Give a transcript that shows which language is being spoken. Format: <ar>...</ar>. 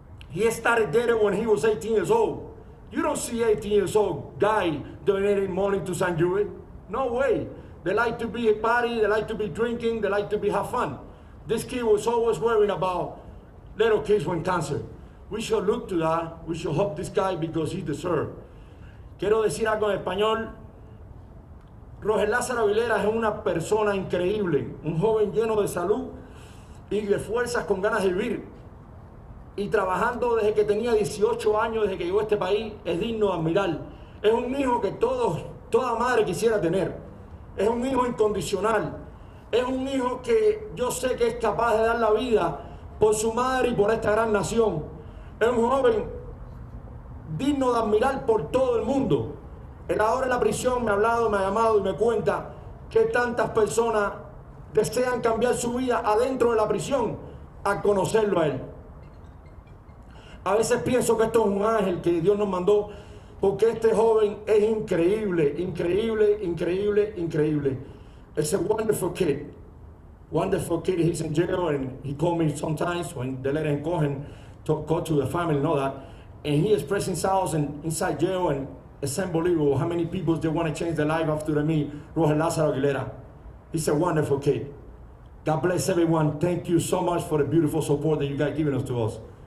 <en>He started there when he was 18 years old. You don't see 18 years old guy donating money to St. Jude. No way. They like to be a party, they like to be drinking, they like to have fun. This kid was always worrying about little kids with cancer. We should look to that. We should help this guy because he deserves.</en> <es>Quiero decir algo en español. Rogel Aguilera es una persona increíble, un joven lleno de salud y de fuerzas con ganas de vivir. Y trabajando desde que tenía 18 años, desde que llegó a este país, es digno de admirar. Es un hijo que toda madre quisiera tener. Es un hijo incondicional. Es un hijo que yo sé que es capaz de dar la vida por su madre y por esta gran nación. Es un joven digno de admirar por todo el mundo. Él ahora en la prisión me ha hablado, me ha llamado y me cuenta que tantas personas desean cambiar su vida adentro de la prisión a conocerlo a él. A veces pienso que esto es un ángel que Dios nos mandó, porque este joven es increíble, increíble, increíble, increíble.</es> <en>It's a wonderful kid. Wonderful kid. He's in jail, and he called me sometimes when they let him go and go to the family and all that. And he is pressing sounds inside jail, and it's unbelievable how many people they want to change their life after they meet Rogel Aguilera. He's a wonderful kid. God bless everyone. Thank you so much for the beautiful support that you guys giving us to us.</en>